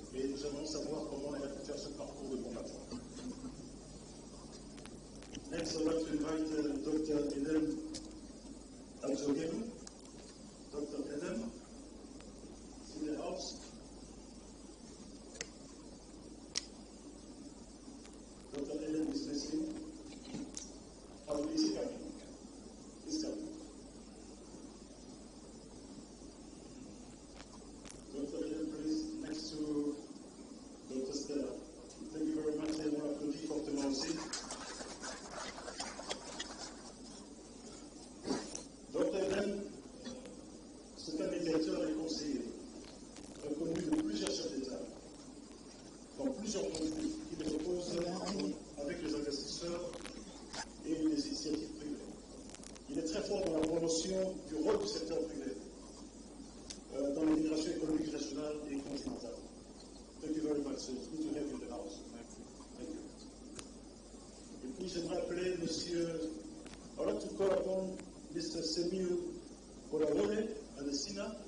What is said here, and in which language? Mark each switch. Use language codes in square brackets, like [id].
[fr] Et nous allons savoir comment elle a pu faire ce parcours de combattant. [en] Next, I'd like to invite Dr. Edem Alzogenu. Dr. Edem, in the house. Dr. Edem is listening. How is he coming? He's coming. Dr. Edem, please, next to Dr. Stella. Thank you very much. [fr] Et on applaudit fortement aussi. Dr. Edem, c'est un médiateur et conseiller reconnu de plusieurs chefs d'État dans plusieurs conflits qui les opposent avec les investisseurs et les initiatives privées. Il est très fort dans la promotion du rôle du secteur privé dans l'immigration économique régionale et continentale. [en] Thank you very much. It's good to have you in the house. Thank you. [fr] Et puis j'aimerais appeler Monsieur, [en] I'd like to call upon Mr. Semil Borawole Adesina.